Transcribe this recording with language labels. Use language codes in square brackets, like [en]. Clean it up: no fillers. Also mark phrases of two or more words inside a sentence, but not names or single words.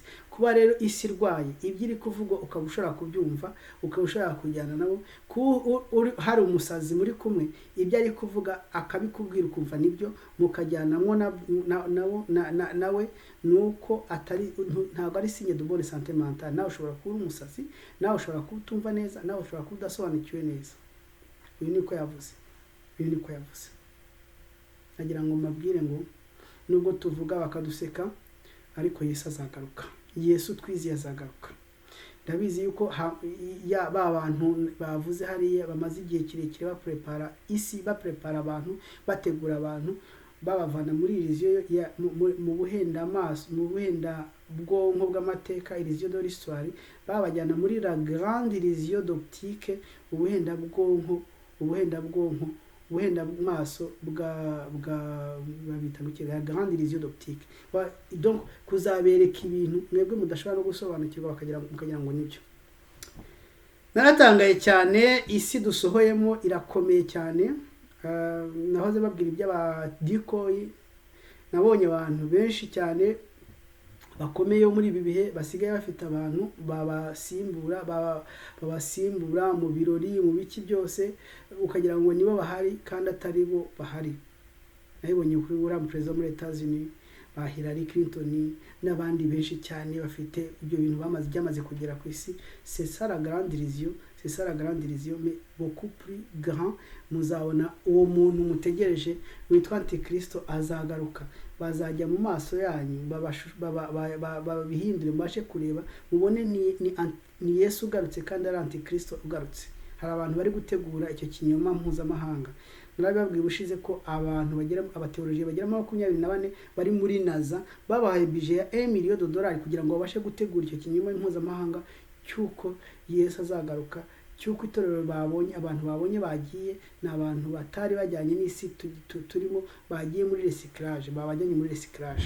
[rw] Kuba rero isi irwaye, ibyo iri kuvuga ukaba ushobora kubyumva, ukaba ushobora kujyana nabo, hari umusazi muri kumwe, ibyo ari kuvuga akabikubwira ukumva nibyo, mukajyanamo nawe, nuko ntabwo ari [fr] signe de bonne santé mentale. [rw] Nawe ushobora kuba umusazi, nawe ushobora kuba utumva neza, nawe ushobora kuba udasobanukiwe neza. Uyu niko yavuze. Nagira ngo mbabwire ngo nubwo tuvuga bakaduseka, ariko Yesu azagaruka. Yesu twizeye azagaruka. Ndabizi yuko ba bantu bavuze hariya bamaze igihe kirekire baprepara isi, baprepara abantu, bategura abantu, babavana muri iriziyo mu buhenda amaso, mu buhenda bwonko bw'amateka, iriziyo [fr] de l'histoire, [rw] babajyana muri [fr] la grande [rw] iriziyo d'optique, ubuhenda bwonko, ubuhenda maso babita [fr] la grande [rw] iriziyo d'optique. Donc kuzabereka ibintu mwebwe mudashobora no gusobanukirwa mukagira ngo nibyo. Naratangaye cyane, isi dusohoyemo irakomeye cyane. Nahoze babwira iby'abadikoyi, nabonye abantu benshi cyane bakomeye muri ibi bihe basigaye bafite abantu babasimbura mu birori, mu biki byose, ukagira ngo nibo bahari kandi atari bo bahari. Nabibonye kuri uriya perezida muri Etats-Unis, ba Hillary Clinton n'abandi benshi cyane bafite ibyo bintu byamaze kugera ku isi. [fr] C'est ça la grande illusion, mais beaucoup plus grand. [rw] Muzabona uwo muntu mutegereje witwa Antikristo azagaruka, bazajya mu maso yanyu babihindure, mubashe kureba, mubone ni Yesu ugarutse kandi ari Antikristo ugarutse. Hari abantu bari gutegura icyo kinyoma mpuzamahanga. Narababwiye ubushize ko abantu abateologiye bagera mu 24 bari muri NASA, babahaye budget ya $1 million kugira ngo babashe gutegura icyo kinyoma mpuzamahanga cyuko Yesu azagaruka, cyuko itorero abantu babonye bagiye n'abantu batari bajyanye n'isi turimo, bagiye muri recyclage, babajyanye muri recyclage.